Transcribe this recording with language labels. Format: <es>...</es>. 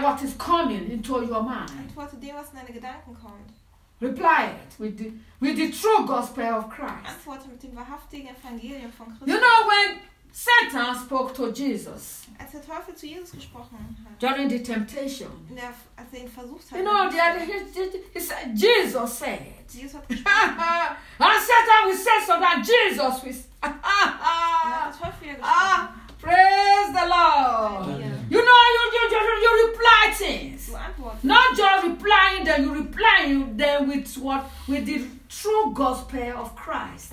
<en>what is coming into your mind.</en> <de>Antworte dem, was in deine Gedanken kommt.</de> <en>Reply it with the true gospel of Christ.</en> <de>Antworte mit dem wahrhaftigen Evangelium von Christus.</de> <en>You know when Satan spoke to Jesus.</en> <de>Als der Teufel zu Jesus gesprochen hat.</de> <en>During the temptation.</en> <de>Als er ihn versucht hat.</de> <en>You know, Jesus said.</en> <de>Jesus hat gesprochen.</de> <en>And Satan will say so that Jesus will.</en> <de>Der Teufel hat gesprochen.</de> <en>Praise the Lord. Amen. You know, you reply things. Not just replying them, you reply them with the true gospel of Christ.</en>